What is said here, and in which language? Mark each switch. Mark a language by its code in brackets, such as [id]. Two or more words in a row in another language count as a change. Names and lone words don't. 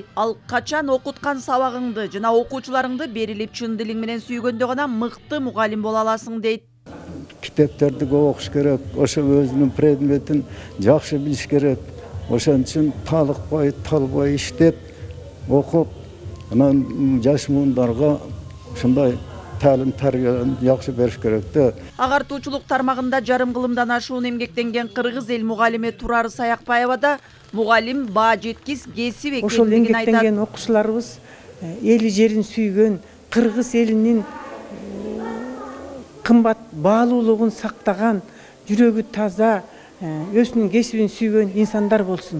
[ky] Ал качан окуткан сабагыңды жана окуучуларыңды берилип чын дилиң менен сүйгөндө гана мыкты мугалим боло аласың дейт. Китептерди көп окуш керек, ошо өзүнүн предметин жакшы билиш керек. Ошон үчүн талыкпай, талбай иштеп, окуп, анан жаш муундарга ушундай [uz] ta'lim tarbiyadan yaxshi berish kerak-da. [ky] Агартуучулук тармагында жарым кылымдан ашуун эмгектенген кыргыз эл мугалими Турар Саякбаева да мугалим баа жеткис кесип экендигин айтат. Ошол эмгектенген окуучуларыбыз эли жерин сүйгөн, кыргыз элинин кымбат баалуулугун сактаган, жүрөгү таза, өзүнүн кесибин сүйгөн инсандар болсун.